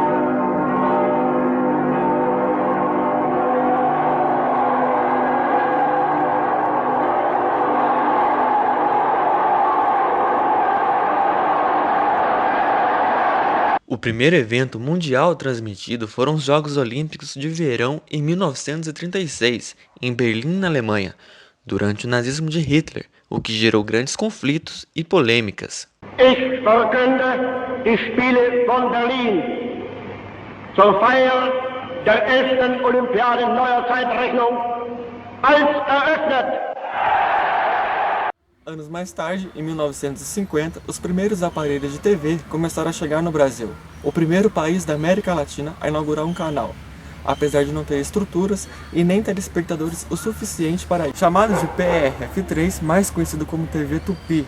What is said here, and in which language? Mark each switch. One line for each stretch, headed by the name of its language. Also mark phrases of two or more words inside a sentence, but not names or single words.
Portuguese: O primeiro evento mundial transmitido foram os Jogos Olímpicos de Verão em 1936, em Berlim, na Alemanha, durante o nazismo de Hitler, o que gerou grandes conflitos e polêmicas.
German: Ich verkünde die Spiele von Berlin zur Feier der 11. Olympiade neuer Zeitrechnung als eröffnet.
Portuguese: Anos mais tarde, em 1950, os primeiros aparelhos de TV começaram a chegar no Brasil, o primeiro país da América Latina a inaugurar um canal, apesar de não ter estruturas e nem telespectadores o suficiente para isso. Chamado de PRF3, mais conhecido como TV Tupi.